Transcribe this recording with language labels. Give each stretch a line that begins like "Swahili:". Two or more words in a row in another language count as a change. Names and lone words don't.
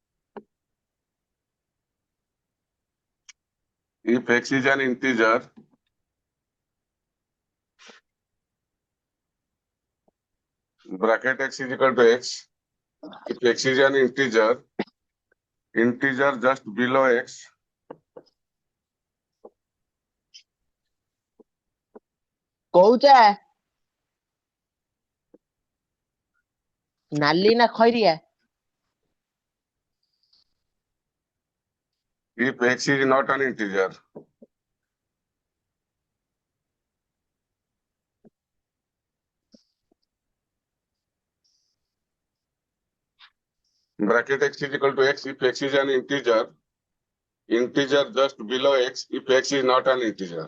English: if x is an integer bracket x is equal to x if x is an integer just below x
Odia: କହୁଛେ ନାଲି ନା ଖଇରିଆ
English: if x is not an integer. Bracket x is equal to x if x is an integer just below x if x is not an integer.